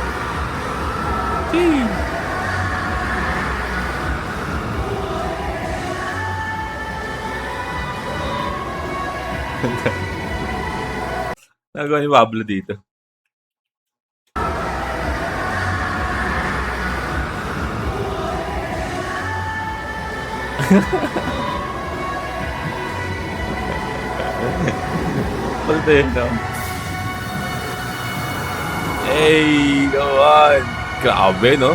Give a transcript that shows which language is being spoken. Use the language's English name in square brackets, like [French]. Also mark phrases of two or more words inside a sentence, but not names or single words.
[Filipino] Gee. Nagawa ni Pablo dito. Pagod yun, no? [English] Hey, go on! [Filipino] Grabe, no?